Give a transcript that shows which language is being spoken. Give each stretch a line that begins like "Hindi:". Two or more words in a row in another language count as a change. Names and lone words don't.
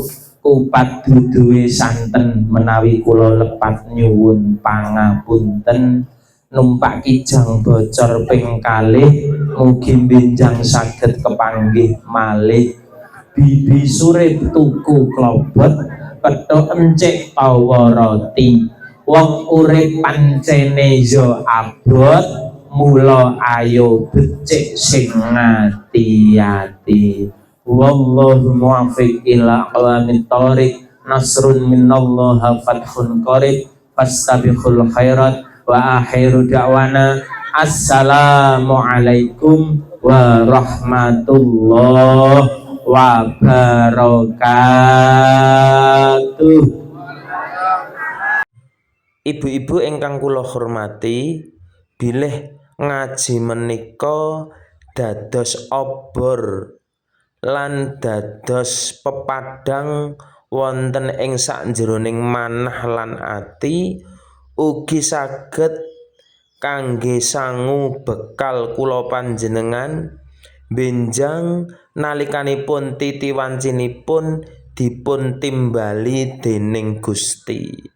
Javanese: kupat duduhe santen menawi kula lepat nyuwun pangapunten numpak kijang bocor ping kalih mugi benjang saged kepanggih malih bibi surip tuku klobot petuk encik tawa roti wong urip pancene yo abot mula ayo becik sing ngati-ati.
Arabic: والله الموفق إلى أقوم الطريق، نصر من الله وفتح قريب، فاستبقوا الخيرات. وآخر دعوانا السلام عليكم ورحمة الله وبركاته.
Javanese: Ibu-ibu ingkang kula hormati, bilih ngaji menika dados obor lan dados pepadang wonten ing sakjroning manah lan ati, ugi saged kangge sangu bekal kula panjenengan benjang nalikanipun titi wancinipun dipun timbali dening Gusti.